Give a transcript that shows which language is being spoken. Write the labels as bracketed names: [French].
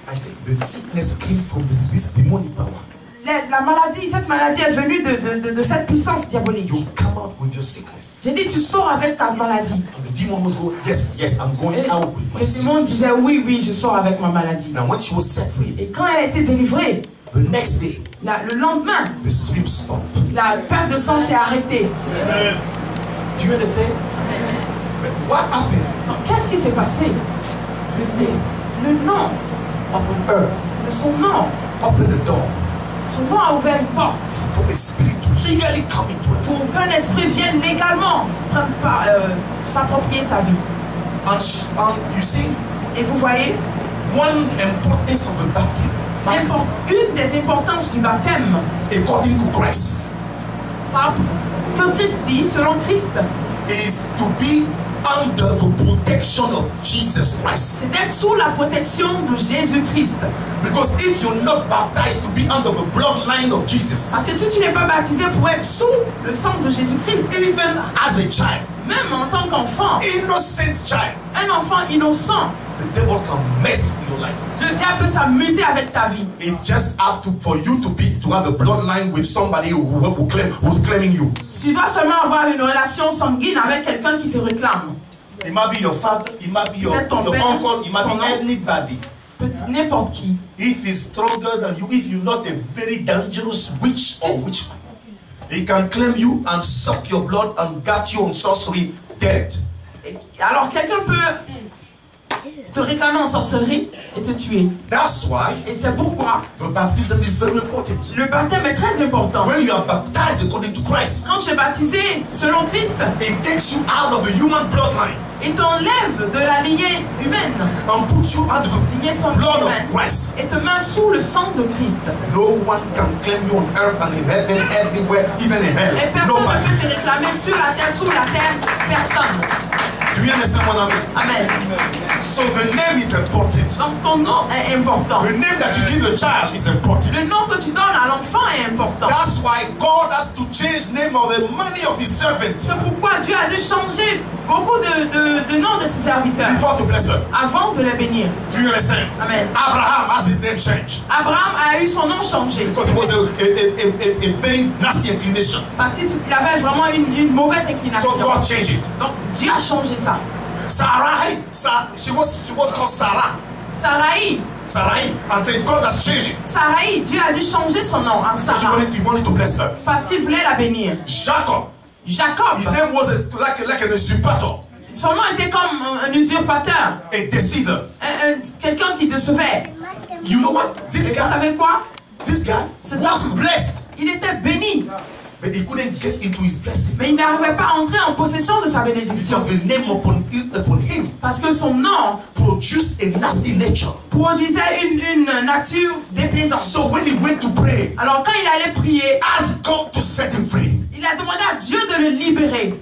[English] I said, the sickness came from this demonic power. [French] La maladie, cette maladie est venue de cette puissance diabolique. [English] You come out with your sickness. [French] J'ai dit, tu sors avec ta maladie. [English] And the demon was going, yes, yes, I'm going out with my [French] Le démon [English] sickness. [French] disait, oui, oui, je sors avec ma maladie. [English] Now when she was set free, [French] Et quand elle a été délivrée, [English] the next day, [French] le lendemain, [English] the stream stopped. [French] la perte de sang s'est arrêtée. [English] Do you understand? But what happened? [French] Donc, qu'est-ce qui s'est passé? [English] The name, [French] Le nom, [English] opened her, [French] son nom, [English] opened the door [French] son nom a ouvert une porte [English] for a spirit to legally come into her. [French] pour qu'un esprit vienne légalement s'approprier sa vie. [English] And you see, [French] Et vous voyez, [English] one importance of a baptism, [French] une des importances du baptême, [English] according to Christ, [French] que Christ dit, selon Christ, [English] is to be under the protection of Jesus Christ. [French] c'est d'être sous la protection de Jésus-Christ. [English] Because if you're not baptized to be under the bloodline of Jesus, [French] Parce que si tu n'es pas baptisé pour être sous le sang de Jésus-Christ, [English] even as a child, [French] même en tant qu'enfant, [English] innocent child, [French] un enfant innocent, [English] the devil can mess with your life. [French] le diable peut s'amuser avec ta vie. [English] It just have to for you to have a bloodline with somebody who's claiming you. [French] Tu dois seulement avoir une relation sanguine avec quelqu'un qui te réclame. [English] It might be your father, it might be your uncle, it might be anybody. [French] N'importe qui. [English] If he's stronger than you, if you're not a very dangerous witch or witchcraft, he can claim you and suck your blood and get you on sorcery dead. [French] Alors quelqu'un peut te réclamer en sorcellerie et te tuer. [English] That's why [French] Et c'est pourquoi [English] the baptism is very important. [French] le baptême est très important. [English] When you are baptized according to Christ, [French] Quand tu es baptisé selon Christ, [English] it takes you out of the human bloodline [French] il t'enlève de la lignée humaine, [English] and puts you out of the [French] lignée sanguine [English] blood of [French] humaine, [English] Christ. [French] et te met sous le sang de Christ. [English] No one can claim you on earth and in heaven, everywhere, even in hell. [French] Et personne [English] Nobody. [French] ne peut te réclamer sur la terre, sous la terre, personne. [English] Do you understand what I mean? Amen. So the name is important. [French] Donc ton nom est important. [English] The name that you give a child is important. [French] Le nom que tu donnes à l'enfant est important. [English] That's why God has to change name of the many of his servants [French] C'est pourquoi Dieu a dû changer beaucoup de noms de ses serviteurs [English] before to bless her. [French] avant de les bénir. [English] Do you understand? Amen. Abraham has his name changed [French] Abraham a eu son nom changé [English] because it was a very nasty inclination. [French] parce qu'il avait vraiment une mauvaise inclination. [English] So God changed it. [French] Donc Dieu a changé ça. [English] Sarai, she was called Sarah. Sarai, until God has changed it. [French] Sarai, Dieu a dû changer son nom en [English] So [French] Sarah [English] he wanted to bless her. [French] parce qu'il voulait la bénir. [English] Jacob, [French] Jacob, [English] his name was like an usurpator, [French] son nom était comme un usurpateur, [English] a deceiver. [French] quelqu'un qui décevait. [English] You know what? [French] Et vous savez quoi? [English] This guy was blessed, [French] Il était béni, [English] but he couldn't get into his blessing [French] mais il n'arrivait pas à entrer en possession de sa bénédiction [English] because the name upon him [French] parce que son nom [English] produced a nasty nature. [French] produisait une nature déplaisante. [English] So when he went to pray, [French] Alors quand il allait prier, [English] ask God to set him free. [French] il a demandé à Dieu de le libérer.